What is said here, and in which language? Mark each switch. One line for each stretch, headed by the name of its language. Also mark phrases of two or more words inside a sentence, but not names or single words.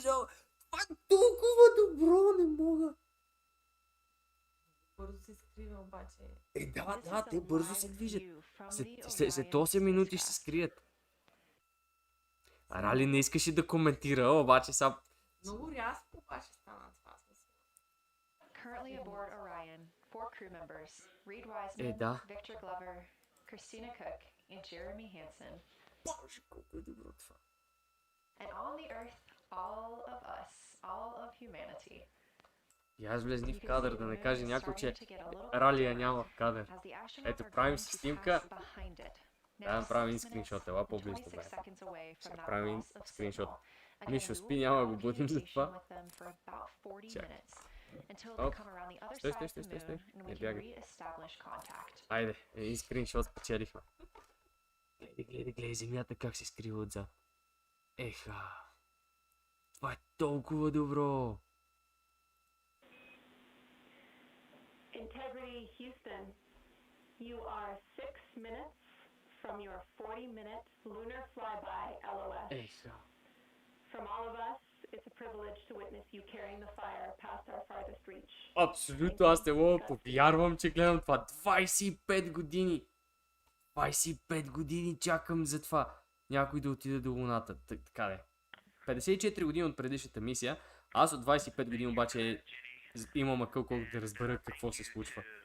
Bulgarian: Това е толкова добро, не мога. Бързо се скрива обаче. Да, те бързо се движат. След 8 минути ще се скрият. Рали не искаше да коментира, обаче са... Много рязко обаче стана това.
English: Currently aboard Orion, 4 crew members, Reed Wiseman,
Bulgarian: да.
English: Victor Glover, Christina Cook and Jeremy Hansen.
Bulgarian: Боже, колко е добро това.
English: And on the Earth, all of us, all of humanity.
Bulgarian: И аз влезни в кадър, да не каже някой, че Ралия няма в кадър. Ето, правим си снимка. Да, направим един скриншот, ела по-близо бе. Сега правим скриншот. Мишо спи, няма да го будим за това. Чакай. Оп, стой. Не бягай. Айде, един скриншот спечелихме. Гледай, Земята как се скрива отзад. Еха. Това е толкова добро.
English: Integrity Houston, you are 6 minutes from your 40-minute lunar flyby LOS.
Bulgarian: Еха.
English: From all of us, it's a privilege to witness you carrying the fire past our farthest reach.
Bulgarian: Абсолютно, аз не мога да повярвам, че гледам това. 25 години. 25 години чакам за това. Някой да отиде до Луната. Така де. 54 години от предишната мисия. Аз от 25 години обаче имам акъл колко да разбера какво се случва.